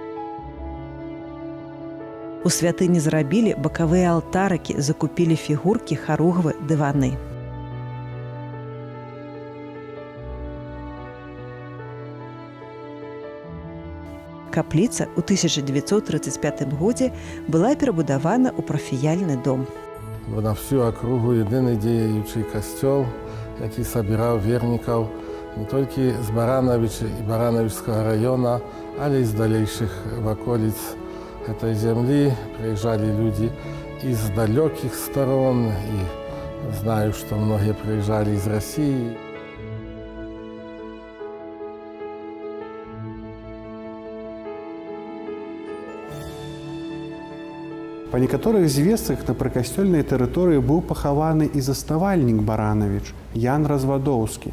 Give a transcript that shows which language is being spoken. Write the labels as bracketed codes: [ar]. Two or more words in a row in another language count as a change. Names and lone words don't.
[be] У святыні зрабілі бакавыя алтарыкі, закупілі фігуркі, харугвы, дываны. Капліца ў 1935 годзе была перабудавана ў парафіяльны дом. [uk] На всю акругу єдиний діючий костьол, який збирав вірників не тільки з Барановича і Барановичського району, але й з далейших околиць [ru] этой земли. Приезжали люди из далеких сторон, и знаю, что многие приезжали из России. [be] Па некаторых звестках на прыкасцёльнай тэрыторыі быў пахаваны і заснавальнік Баранович Ян Развадоўскі.